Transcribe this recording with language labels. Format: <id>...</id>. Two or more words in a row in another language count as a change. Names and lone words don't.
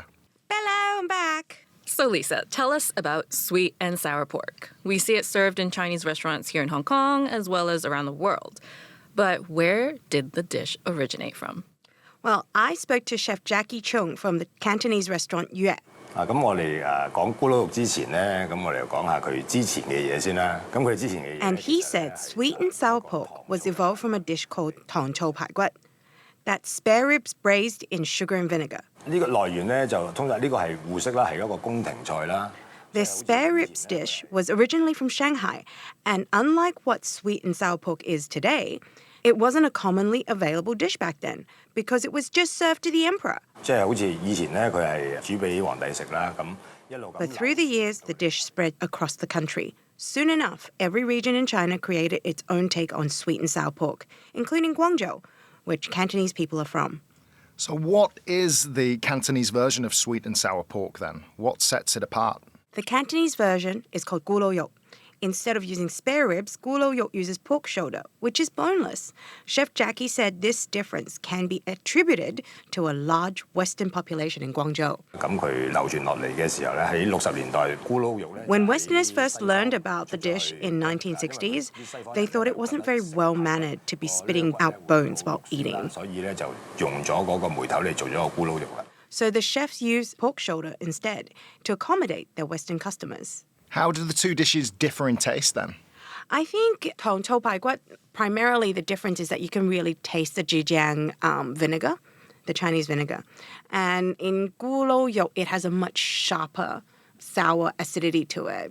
<en>Hello, I'm back. So, Lisa, tell us about sweet and sour pork. We see it served in Chinese restaurants here in Hong Kong as well as around the world. But where did the dish originate from? Well, I spoke to Chef Jackie Chung from the Cantonese restaurant Yue.</en> <yue>咁我哋講咕嚕肉之前咧，咁我哋講下佢之前嘅嘢先啦。咁佢之前嘅嘢。</yue> <en>And he said sweet and sour pork was evolved from a dish called tong chou pai guat. That's spare ribs braised in sugar and vinegar.</en> <yue>呢個來源咧就通常呢個係互式啦，係一個宮廷菜啦。</yue> <en>This spare ribs dish was originally from Shanghai, and unlike what sweet and sour pork is today, it wasn't a commonly available dish back then because it was just served to the emperor.</en> <yue>即係好似以前咧，佢係煮俾皇帝食啦，咁一路咁。</yue> <en>But through the years, the dish spread across the country. Soon enough, every region in China created its own take on sweet and sour pork, including Guangzhou, which Cantonese people are from. So what is the Cantonese version of sweet and sour pork then? What sets it apart? The Cantonese version is called guloyok. Instead of using spare ribs, guloyok uses pork shoulder, which is boneless. Chef Jackie said this difference can be attributed to a large Western population in Guangzhou.</en> <yue>咁佢流傳落嚟嘅時候咧，喺60年代咕嚕肉咧。</yue> <en>When Westerners first learned about the dish in 1960s, they thought it wasn't very well-mannered to be spitting out bones while eating.</en> <yue>所以咧就用咗嗰個梅頭嚟做咗個咕嚕肉啦。</yue> <en>So the chefs used pork shoulder instead to accommodate their Western customers. How do the two dishes differ in taste then? I think Tong Chou Pai Guat, primarily the difference is that you can really taste the Zhejiang vinegar, the Chinese vinegar. And in guloyok, it has a much sharper, sour acidity to it.</en>